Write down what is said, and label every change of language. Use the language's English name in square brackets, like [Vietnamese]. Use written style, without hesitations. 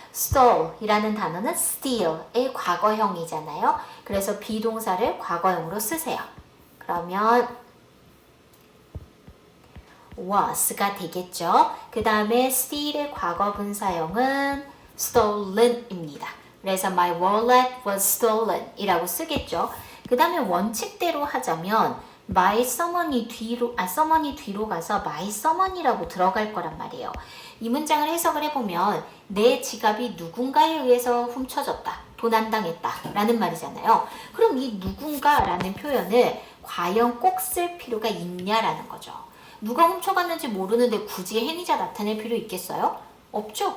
[Korean] stole 이라는 단어는 steal의 과거형이잖아요. 그래서 비동사를 과거형으로 쓰세요. 그러면 was가 되겠죠. 그 다음에 steal의 과거분사형은 stolen입니다. 그래서 [English] my wallet was stolen [Korean] 이라고 쓰겠죠. 그 다음에 원칙대로 하자면 [English] my someone [Korean] 이 뒤로 가서 my someone이라고 들어갈 거란 말이에요. 이 문장을 해석을 해보면 내 지갑이 누군가에 의해서 훔쳐졌다, 도난당했다 라는 말이잖아요. 그럼 이 누군가라는 표현을 과연 꼭 쓸 필요가 있냐라는 거죠. 누가 훔쳐갔는지 모르는데 굳이 행위자 나타낼 필요 있겠어요? 없죠.